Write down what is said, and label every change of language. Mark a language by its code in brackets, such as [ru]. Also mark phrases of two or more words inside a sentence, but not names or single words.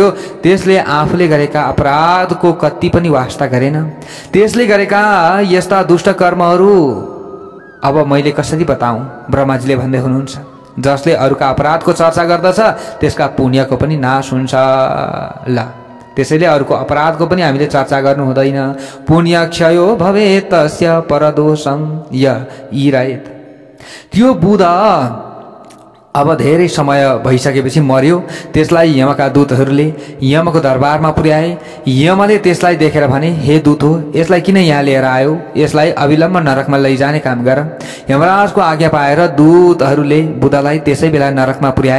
[ne] त्यसले आफूले गरेका अपराधको कति पनि वास्ता गरेन। त्यसले गरेका यस्ता दुष्ट कर्महरू अब मैले कसरी बताऊँ? ब्रह्माजीले भन्दै हुनुहुन्छ, जसले अरूका अपराधको चर्चा गर्दछ त्यसका पुण्यको पनि नाश हुन्छ। ल, त्यसैले अरूको अपराधको पनि हामीले चर्चा गर्नु हुँदैन। [sa] पुण्य क्षयो भवेत् तस्य परदोषं यइरहेत्। [ne] त्यो बुधा अब धेरै समय भइसकेपछि मर्यो। त्यसलाई यमका दूतहरूले यमको दरबारमा पुर्याए। यमले त्यसलाई देखेर भने, हे दूत हो, यसलाई किन यहाँ लिएर आयो? यसलाई अविलम्ब नरकमा लैजाने काम गर। यमराजको आज्ञा पाएर दूतहरूले बुधालाई त्यसै बेला नरकमा पुर्याए।